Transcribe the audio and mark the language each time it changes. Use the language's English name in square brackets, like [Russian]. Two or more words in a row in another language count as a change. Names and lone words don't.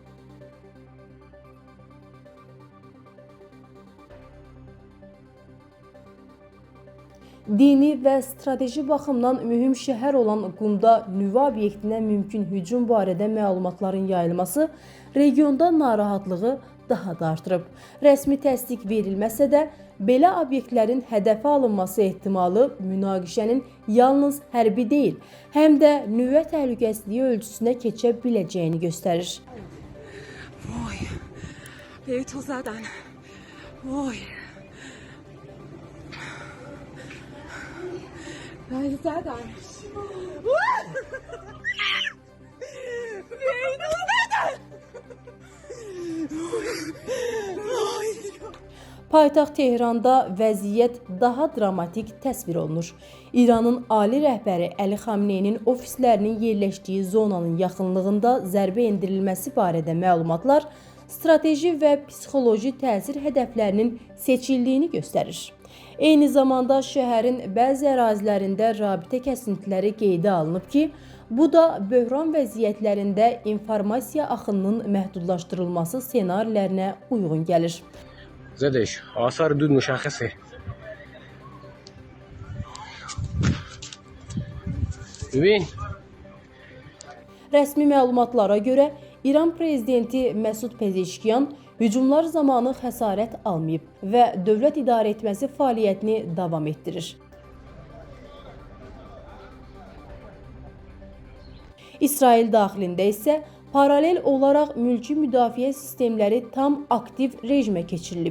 [Azerbaijani] Dini və strateji baxımdan mühüm şəhər olan Qumda nüvə obyektinə mümkün hücum barədə məlumatların yayılması regionda narahatlığı daha da artırıb. Rəsmi təsdiq verilməsə də, belə obyektlərin hədəfə alınması ehtimalı münaqişənin yalnız hərbi deyil, həm də nüvə təhlükəsizliyi ölçüsünə keçə biləcəyini göstərir. [Persian] Vay, به تو زدن. وای. وای زدن. به تو زدن. [Azerbaijani] Paytaxt Tehranda vəziyyət daha dramatik təsvir olunur. İranın ali rəhbəri Əli Xamneyinin ofislərinin yerləşdiyi zonanın yaxınlığında zərbə endirilməsi barədə məlumatlar strateji və psixoloji təsir hədəflərinin seçildiyini göstərir. Eyni zamanda şəhərin bəzi ərazilərində rabitə kəsintiləri qeydə alınıb ki, bu da böhran vəziyyətlərində informasiya axınının məhdudlaşdırılması ssenarilərinə uyğun gəlir. [Persian] زدش آثار دود مشخصه ببین [Azerbaijani] Rəsmi məlumatlara görə İran prezidenti Məsud Pezeşkiyan hücumlar zamanı xəsarət almayıb və dövlət idarə etməsi fəaliyyətini davam etdirir. İsrail daxilində isə paralel olaraq mülki müdafiə sistemləri tam aktiv rejimə keçirilib.